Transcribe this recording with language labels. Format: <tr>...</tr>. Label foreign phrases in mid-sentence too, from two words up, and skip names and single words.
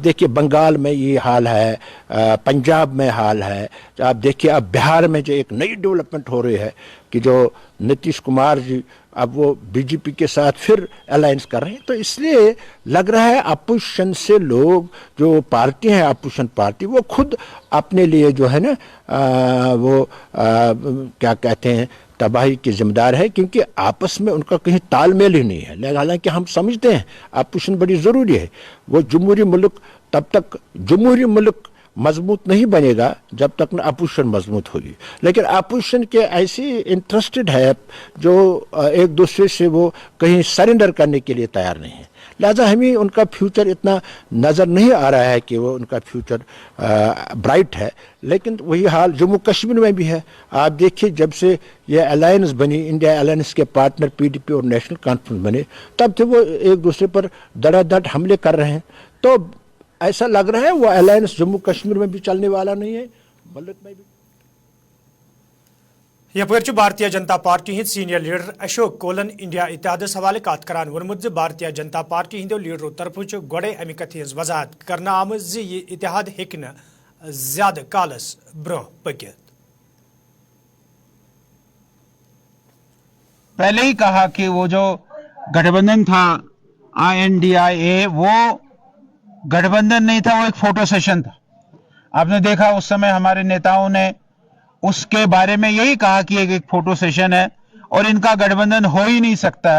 <hi>देखिए बंगाल में यह हाल है, पंजाब में हाल है, आप देखिए अब बिहार में जो एक नई डेवलपमेंट हो रही है कि जो नीतीश कुमार जी अब वह BJP के साथ फिर अलायंस कर रहे हैं, तो इस लिए लग रहा है अपोज़िशन से लोग जो पार्टी हैं अपोज़िशन पार्टी वह ख़ुद अपने लिए जो है ना वह क्या कहते हैं तबाही की ज़िम्मेदार है, क्योंकि आपस में उन का कहीं ताल मेल ही नहीं है. हालाँकि हम समझते हैं अपोज़िशन बड़ी ज़रूरी है, वह जम्हूरी मुल्क तब तक जम्हूरी मुल्क मजबूत नहीं बनेगा जब तक न अपोजिशन मजबूत होगी। लेकिन अपोजिशन के ऐसी इंटरेस्टेड है जो एक दूसरे से वो कहीं सरेंडर करने के लिए तैयार नहीं है, लिहाजा हमें उनका फ्यूचर इतना नज़र नहीं आ रहा है कि वो उनका</hi> <en>future bright</en> <hi>है। लेकिन वही हाल जम्मू कश्मीर में भी है। आप देखिए जब से ये अलायंस बनी, इंडिया अलायंस के पार्टनर पीडीपी और नेशनल कॉन्फ्रेंस बने, तब से वो एक दूसरे पर धड़ाधड़ हमले कर रहे हैं। तो ऐसा लग रहा है वो अलायंस जम्मू कश्मीर में भी चलने वाला नहीं है, मुल्क में भी।</hi> <ks>यपर भारतीय जनता पार्टी हिंद</ks> <en>senior leader</en> <ks>अशोक कोलन इंडिया इतिहादस हवाले कत करान वोनमुत भारतीय जनता पार्टी हिंदो लीडरों तरफ गोड़े अमि कथ हज वजाहत करना आमज ज यह इतिहाद हेक न ज्यादा कालस ब्रोह पकित।</ks> <hi>पहले ही कहा कि वो जो गठबंधन था INDIA, वो गठबंधन नहीं था, वो एक</hi> <en>photo session</en> <hi>था। आपने देखा उस समय हमारे नेताओं ने उसके बारे में यही कहा कि एक</hi> <en>photo session</en> <hi>है और इनका गठबंधन हो ही नहीं सकता है।</hi>